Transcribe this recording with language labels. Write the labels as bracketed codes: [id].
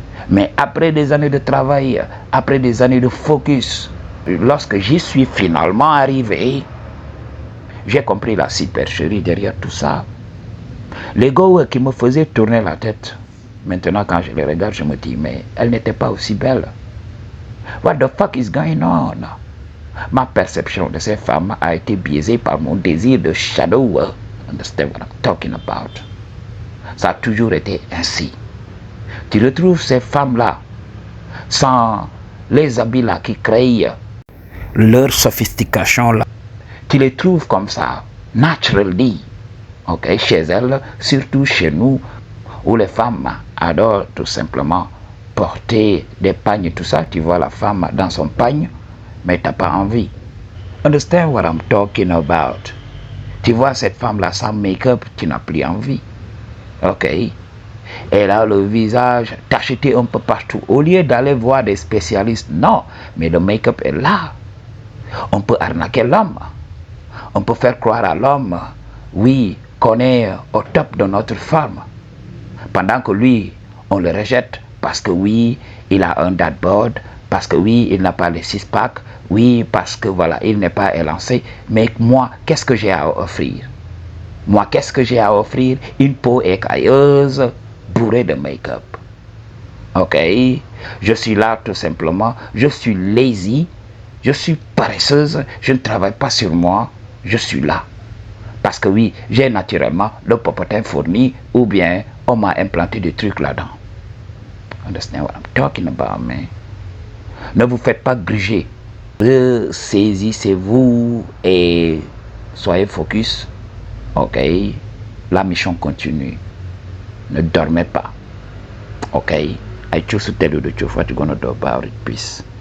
[fr] Mais après des années de travail, après des années de focus, lorsque j'y suis finalement arrivé, j'ai compris la supercherie derrière tout ça. L'ego qui me faisait tourner la tête. Maintenant, quand je les regarde, je me dis, mais elle n'était pas aussi belle. [en] What the fuck is going on? [fr] Ma perception de ces femmes a été biaisée par mon désir de shadow. [en] Understand what I'm talking about? [fr] Ça a toujours été ainsi. Tu retrouves ces femmes-là sans les habits-là qui créent leur sophistication-là. Tu les trouves comme ça, naturally. Ok, chez elles, surtout chez nous, où les femmes adorent tout simplement porter des pagnes, tout ça. Tu vois la femme dans son pagne, mais tu n'as pas envie. [en] Understand what I'm talking about? [fr] Tu vois cette femme-là sans make-up, tu n'as plus envie. Ok? Elle a le visage tacheté un peu partout. Au lieu d'aller voir des spécialistes, non, mais le make-up est là. On peut arnaquer l'homme. On peut faire croire à l'homme, oui, qu'on est au top de notre forme. Pendant que lui, on le rejette parce que oui, il a un dad bod, parce que oui, il n'a pas les six-packs, oui, parce que voilà, il n'est pas élancé. Mais moi, qu'est-ce que j'ai à offrir? Moi, qu'est-ce que j'ai à offrir? Une peau écailleuse, bourrée de make-up. Ok? Je suis là tout simplement, je suis lazy, je suis paresseuse, je ne travaille pas sur moi, je suis là. Parce que oui, j'ai naturellement le popotin fourni ou bien on m'a implanté des trucs là-dedans. [en] Understand what I'm talking about, man? [fr] Ne vous faites pas gruger. Saisissez-vous et soyez focus. Ok? La mission continue. Ne dormez pas. [en] Ok? I choose to tell you the truth. What you gonna do about it? Peace.